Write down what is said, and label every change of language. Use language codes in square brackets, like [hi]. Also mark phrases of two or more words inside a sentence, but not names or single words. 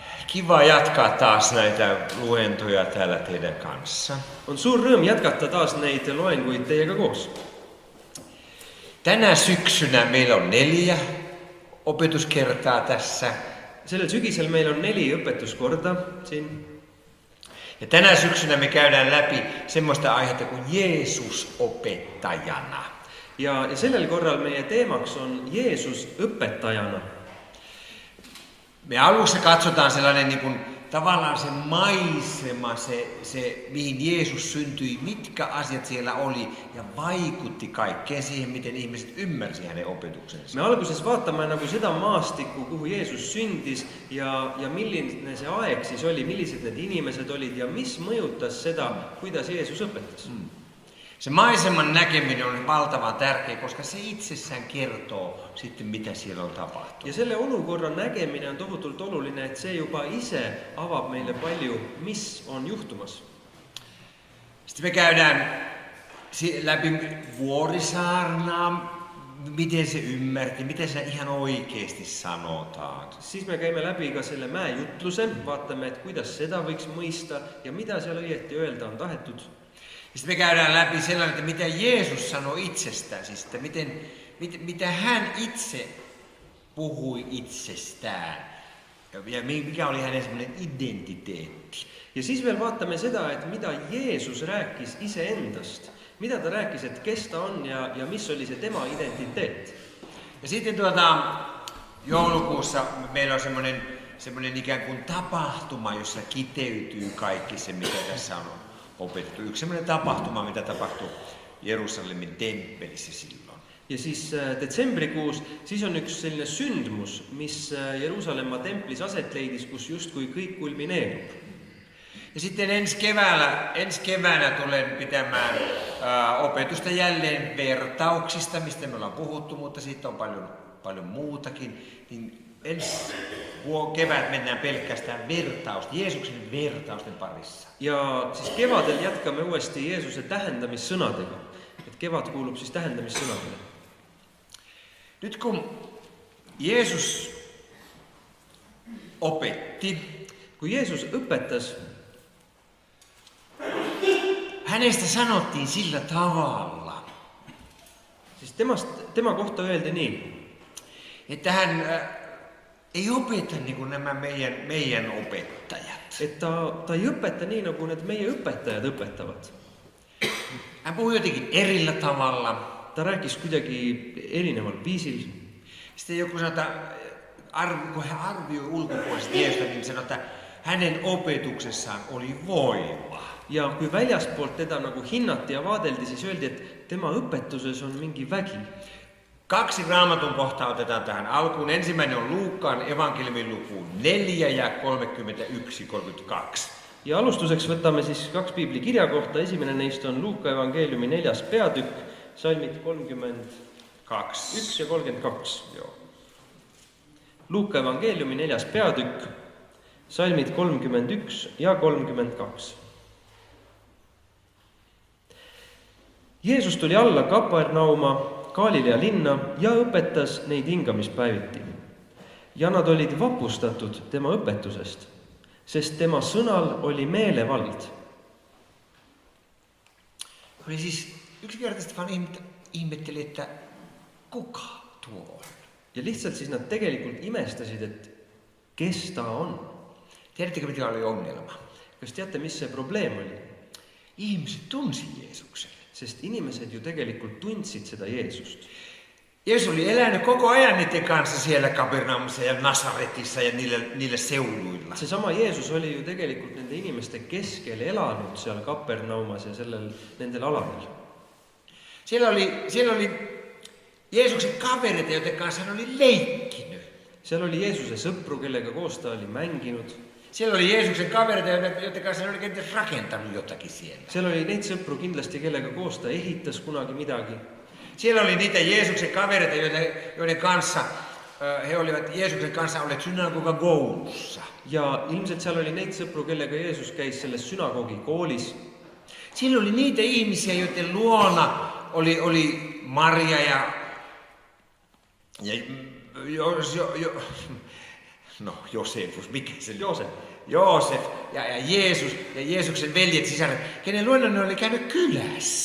[fi] Kiva jatkaa taas näitä luentoja täällä teidän kanssa. [et] On suur rõõm jätkata taas neid loenguid teiega koos. [fi] Tänä syksynä meillä on 4 opetuskertaa tässä. [et] Sellel sügisel meil on 4 õpetuskorda siin. [fi] Ja tänä syksynä me käydään läpi semmoista aihetta kuin Jeesus opettajana. [et] Ja sellel korral meie teemaks on Jeesus õpetajana. [fi] Me alussa katsotaan sellainen niin kuin, tavallaan se maisema, se mihin Jeesus syntyi, mitkä asiat siellä oli ja vaikutti kaikkeen siihen, miten ihmiset ymmärsi hänen opetuksensa. [et] Me alguses vaatame nagu seda maastikku, kuhu Jeesus sündis ja milline see aeg siis oli, millised need inimesed olid ja mis mõjutas seda, kuidas Jeesus õpetas. [fi] Se maiseman näkeminen on valtavan tärkeä, koska se itsessään kertoo sitten, mitä siellä on tapahtunut. [et] Ja selle olukorran nägemine on tohutult oluline, että se juba ise avab meille palju, mis on juhtumas. [fi] Sitten me käydään läpi Vuorisaarnaa, miten se ymmärti, miten se ihan oikeasti sanotaan. [et] Siis me käime läbi ka selle mäejutluse, vaatame, että kuidas seda võiks mõista ja mida seal õieti öelda on tahetud. [fi] Sitten me käydään läpi sellainen, että mitä Jeesus sanoi itsestään, siis että mitä hän itse puhui itsestään ja mikä oli hänen semmoinen identiteetti. [et] Ja siis veel vaatame seda, että mitä Jeesus rääkis iseendast, mitä ta rääkis, että kes ta on ja mis oli se tema identiteet. [fi] Ja sitten joulukuussa meillä on semmoinen ikään kuin tapahtuma, jossa kiteytyy kaikki se, mitä tässä on opetettu. Yksi semmoinen tapahtuma, mitä tapahtui Jerusalemin temppelissä silloin. [et] Ja siis detsembrikuus, siis on üks selline sündmus, mis Jeruusalemma templis aset leidis, kus justkui kõik kulmineerub. [fi] Ja sitten ensi keväänä tulen pitämään opetusta jälleen vertauksista, mistä me ollaan puhuttu, mutta siitä on paljon muutakin. Niin ensi kevät mennään pelkästään Jeesuksen vertausten parissa. [et] Ja siis kevadel jätkame uuesti Jeesuse tähendamissõnadega. Et kevad kuulub siis tähendamissõnadele. [fi] Nyt kun Jeesus opetti, [et] kun Jeesus õpetas, [fi] hänestä sanottiin sillä tavalla, [et] siis tema kohta öeldi niin, [fi] että hän ei opeta niin kuin nämä meidän opettajat. [et] Että ta ei õpeta niin, nagu need meie õpetajad õpetavad. [fi] Hän puhui jotenkin erillä tavalla. [et] Ta rääkis kuidagi erineval viisil. [fi] Sitten joku sanoo, kun hän arvioi ulkopuolisesti Jeesusta, niin sanoi, että hänen opetuksessaan oli voima. [et] Ja kui väljaspoolt teda nagu hinnati ja vaadeldi, siis öeldi, että tema õpetuses on mingi vägi. [fi] 2 raamatun kohtaa otetaan tähän alkuun. Ensimmäinen on Luukkaan evankeliumin luku 4 ja 31-32. [et] Ja alustuseks võtame siis 2 piibli kirjakohta. Esimene neist on Luuka evangeeliumi 4. peatükk, salmid 31 ja 32. [fi] Joo. [et] Luuka evangeeliumi 4. peatükk, salmid 31 ja 32. Jeesus tuli alla Kapernauma, Galilea linna ja õpetas neid hingamispäeviti. Ja nad olid vapustatud tema õpetusest, sest tema sõnal oli meelevald. [fi] Oli siis yksinkertaisesti vaan ihmetteli, että kuka tuo on. [et] Ja lihtsalt siis nad tegelikult imestasid, et kes ta on. [fi] Tiedättekö, mitä oli ongelma? [et] Kas teate, mis see probleem oli? [fi] Ihmiset tunsi Jeesuksen. [et] Sest inimesed ju tegelikult tundsid seda Jeesust. [fi] Jeesus oli elänyt koko ajan niiden kanssa siellä Kapernaumissa ja Nasaretissa ja niillä seuduilla. [et] Seesama Jeesus oli ju tegelikult nende inimeste keskel elanud seal Kapernaumas ja nendel aladel. [fi] Siellä oli Jeesuksen kavereita, joiden kanssa hän oli leikkinyt. [et] Seal oli Jeesuse sõpru, kellega koos ta oli mänginud. [fi] Siellä oli Jeesuksen kavereita, joiden kanssa hän oli kenties rakentanut jotakin siellä. [et] Seal oli neid sõpru kindlasti, kellega koos ta ehitas kunagi midagi. [fi] Siellä oli niitä Jeesuksen kavereita, joiden kanssa he olivat Jeesuksen kanssa olleet synagogakoulussa. [et] Ja ilmselt seal oli neid sõpru, kellega Jeesus käis selles synagogikoolis. [fi] Siellä oli niitä ihmisiä, joiden luona oli Maria ja No, Josefus, mikä se oli? [et] Joosep. [fi] Ja Jeesus ja Jeesuksen veljet sisaret, kenen luona ne oli käynyt kylässä.